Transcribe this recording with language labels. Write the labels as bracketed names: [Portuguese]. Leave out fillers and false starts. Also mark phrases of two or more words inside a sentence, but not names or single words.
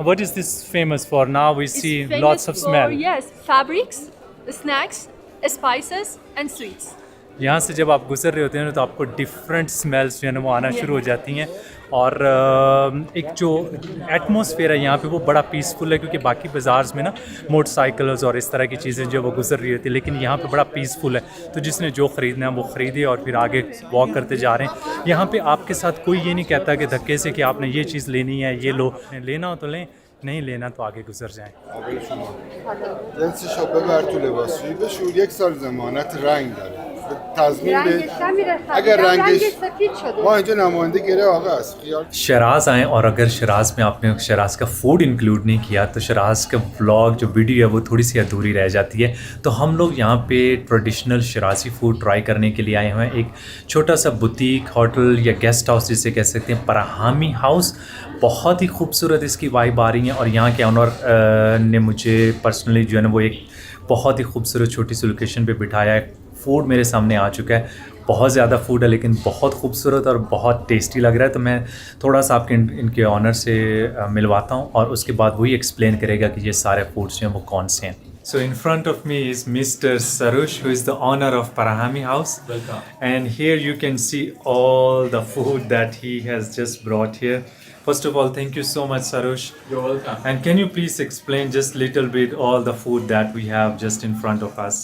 [English] What is this famous for? Now we see lots of smell. Yes, fabrics, snacks, spices and sweets. [Hindi] यहाँ से जब आप गुजर रहे होते हैं ना, तो आपको [English] different smells [Hindi] जो है ना वो आना शुरू हो जाती हैं। और एक जो एटमॉस्फेयर है यहाँ पे वो बड़ा पीसफुल है, क्योंकि बाकी बाज़ार्स में ना मोटरसाइकिल्स और इस तरह की चीज़ें जो वो गुजर रही होती है, लेकिन यहाँ पे बड़ा पीसफुल है। तो जिसने जो ख़रीदना है वो ख़रीदे और फिर आगे वॉक करते जा रहे हैं। यहाँ पे आपके साथ कोई ये नहीं कहता कि धक्के से कि आपने ये चीज़ लेनी है, ये लो, लेना हो तो लें, नहीं लेना तो आगे गुजर जाएं। [Persian] جنسش رو ببر تو لباسشویی بشور، 1 سال ضمانت رنگ داره. تضمین به اگر رنگش ما اینجا نماینده گره آقا است خیال [Hindi] शराज़ आएँ, और अगर शराज़ में आपने शराज़ का फ़ूड इंक्लूड नहीं किया तो शराज़ का व्लॉग जो वीडियो है वो थोड़ी सी अधूरी रह जाती है। तो हम लोग यहाँ पे [English] traditional Shirazi food try [Hindi] करने के लिए आए हुए हैं। एक छोटा सा [English] boutique hotel [Hindi] या [English] guest house [Hindi] जिसे कह सकते हैं, पराहामी हाउस। बहुत ही खूबसूरत इसकी वाइब आ रही है, और यहाँ के ऑनर ने मुझे पर्सनली जो है ना वो एक बहुत ही खूबसूरत छोटी सी लोकेशन पे बिठाया है। फ़ूड मेरे सामने आ चुका है, बहुत ज़्यादा फ़ूड है, लेकिन बहुत खूबसूरत और बहुत टेस्टी लग रहा है। तो मैं थोड़ा सा आपके इनके ऑनर से मिलवाता हूँ, और उसके बाद वही एक्सप्लेन करेगा कि ये सारे फूड्स जो हैं वो कौन से हैं। [English] So in front of me is Mr. Sarush, who is the owner of Parahami House. Welcome. And here you can see all the food that he has just brought here. First of all, thank you so much, Sarush. You're welcome. And can you please explain just a little bit all the food that we have just in front of us?